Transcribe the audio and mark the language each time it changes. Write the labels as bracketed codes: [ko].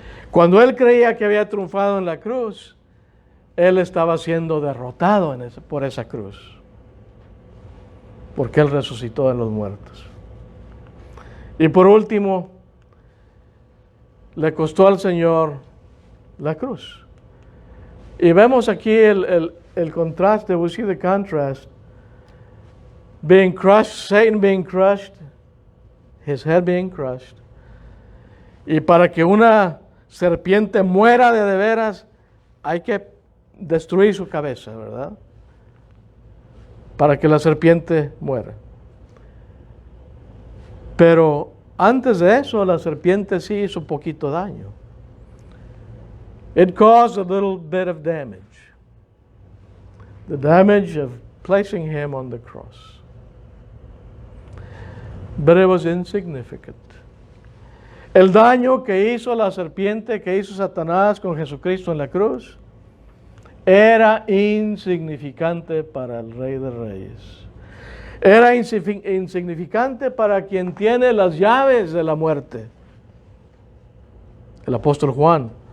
[es] Cuando él creía que había triunfado en la cruz, él estaba siendo derrotado por esa cruz, porque él resucitó de los muertos. Y por último, le costó al Señor la cruz. Y vemos aquí el contraste, [en] we see the contrast, being crushed, Satan being crushed, his head being crushed. [es] Y para que una serpiente muera de veras, hay que destruir su cabeza, ¿verdad? Para que la serpiente muera. Pero antes de eso, la serpiente sí hizo poquito daño. [en] It caused a little bit of damage. The damage of placing him on the cross. But it was insignificant. [es] El daño que hizo la serpiente, que hizo Satanás con Jesucristo en la cruz, era insignificante para el Rey de Reyes. Era insignificante para quien tiene las llaves de la muerte. El apóstol Juan.